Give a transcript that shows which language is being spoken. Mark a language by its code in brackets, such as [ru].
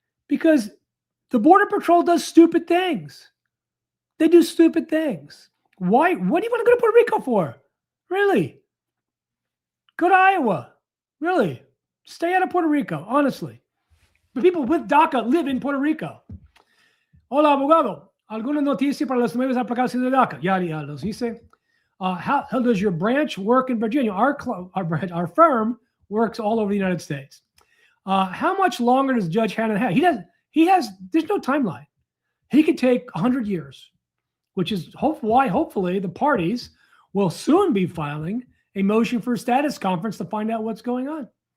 [en] Because the Border Patrol does stupid things. They do stupid things. Why? What do you want to go to Puerto Rico for? Really? Go to Iowa. Really? Stay out of Puerto Rico, honestly. But people with DACA live in Puerto Rico. [es] Hola, abogado. ¿Alguna noticia para los nuevos aplicados de DACA? Ya los hice. [en] How does your branch work in Virginia? Our firm works all over the United States. How much longer does Judge Hannon have? There's no timeline. He could take 100 years, which is why hopefully the parties will soon be filing a motion for a status conference to find out what's going on.